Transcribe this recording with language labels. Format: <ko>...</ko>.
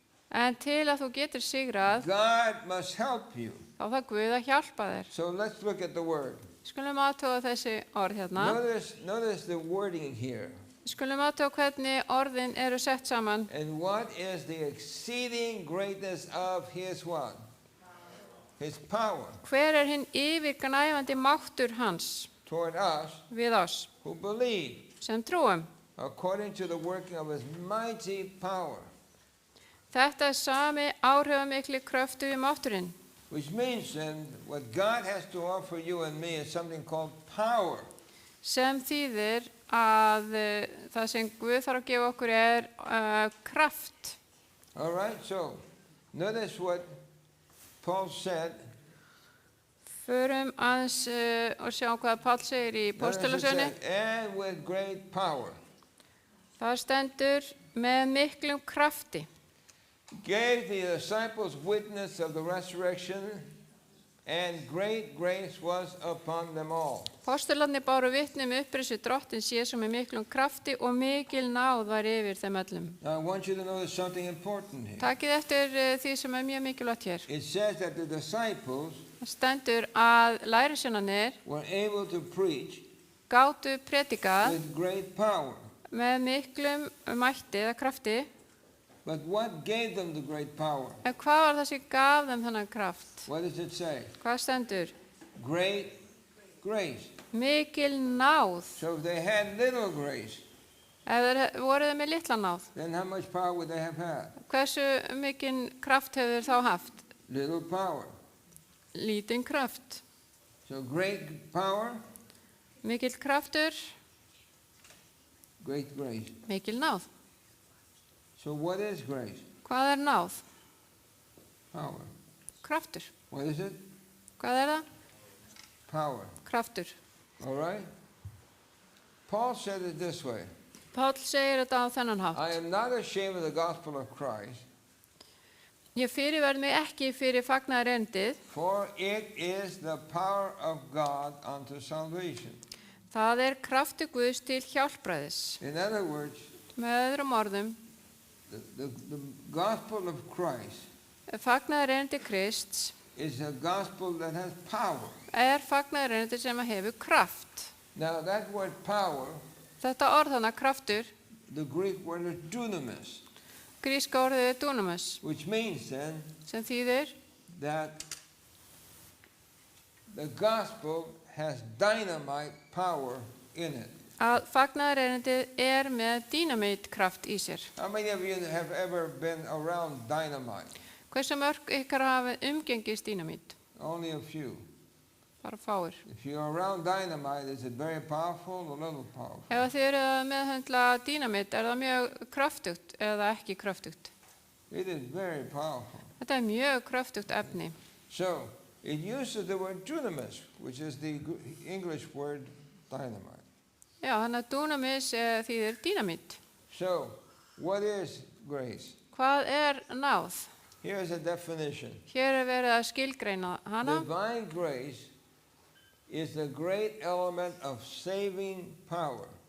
<is>En til að þú getur sigrað,</is> <en>God must help you.</en> <is>þá þarf Guð að hjálpa þér.</is> <en>So let's look at the word.</en> <is>Skulum aðtóa þessi orð hérna.</is> <en>Notice the wording here.</en> <is>Skulum aðtóa hvernig orðin eru sett saman.</is> <en>And what is the exceeding greatness of his what? His power</en> <is>Hver er hinn yfirgnæfandi máttur hans</is> <en>toward us</en> <is>við oss</is> <en>who believe,</en> <is>sem trúum?</is> <en>according to the working of his mighty power.</en> <is>Þetta er sami áhrifamikli kröftu í mátturinn.</is> <en>Which means then what God has to offer you and me is something called power.</en> <is>Sem þýðir að það sem Guð þarf að gefa okkur er kraft.</is> <en>All right, so notice what Paul said.</en> <is>Förum aðeins og sjá hvað Páll segir í</is> <en>Notice it</en> <is>Póstulasögunni.</is> <en>said, and with great power.</en> <is>Það stendur með miklum krafti.</is> <en>Gave the disciples witness of the resurrection, and great grace was upon them all.</en> <is>Póstularnir báru vitni upprissu Drottins Jesú með miklum krafti og mikil náð var yfir þeim öllum.</is> <en>Now I want you to notice something important here.</en> <is>Takið eftir því sem er mjög mikilvægt hér.</is> <en>It says that the disciples</en> <is>Það stendur að lærisveinarnir</is> <en>were able to preach</en> <is>gátu predikað</is> <en>with great power.</en> <is>með miklum mætti eða krafti.</is> <en>But what gave them the great power?</en> <is>En hvað var það sem gaf þeim þennan kraft?</is> <en>What does it say?</en> <is>Hvað stendur?</is> <en>Great grace.</en> <is>Mikil náð.</is> <en>So if they had little grace,</en> <is>Ef þeir voru þeir með litla náð,</is> <en>then how much power would they have had?</en> <is>hversu mikinn kraft hefur þeir þá haft?</is> <en>Little power.</en> <is>Lítinn kraft.</is> <en>So great power,</en> <is>Mikill kraftur,</is> <en>great grace.</en> <is>mikil náð.</is> <en>So what is grace?</en> <is>Hvað er náð?</is> <en>Power.</en> <is>Kraftur.</is> <en>What is it?</en> <is>Hvað er það?</is> <en>Power.</en> <is>Kraftur.</is> <en>All right? Paul said it this way.</en> <is>Páll segir þetta á þennan hátt.</is> <en>I am not ashamed of the gospel of Christ,</en> <is>Ég fyrirverð mig ekki fyrir fagnaðarerindið.</is> <en>for it is the power of God unto salvation.</en> <is>Það er krafti Guðs til hjálpræðis.</is> <en>In other words,</en> <is>Með öðrum orðum,</is> <en>the gospel of Christ</en> <is>fagnaðarerindi Krists</is> <en>is a gospel that has power.</en> <is>er fagnaðarerindi sem hefur kraft.</is> <en>Now that word power</en> <is>Þetta orð þannig kraftur</is> <en>the Greek word is dunamis,</en> <is>Gríska orðið er dunamis,</is> <en>which means then</en> <is>sem þýðir</is> <en>that the gospel has dynamite power in it.</en> <is>að fagnaðarerindið er með dínamítkraft í sér.</is> <en>How many of you have ever been around dynamite?</en> <is>Hversu mörg ykkar hafa umgengist dínamít?</is> <en>Only a few.</en> <is>Bara fáir.</is> <en>If you're around dynamite, is it very powerful or little powerful?</en> <is>Ef þið eru að meðhöndla dínamít, er það mjög kröftugt eða ekki kröftugt?</is> <en>It is very powerful.</en> <is>Þetta er mjög kröftugt efni.</is> <en>So, it uses the word dunamis, which is the English word dynamite.</en> <is>Já, þannig að dunamis þýðir dínamít.</is> <en>So, what is grace?</en> <is>Hvað er náð?</is> <en>Here's a definition.</en> <is>Hér er verið að skilgreina hana.</is> <en>Divine grace is the great element of saving power.</en>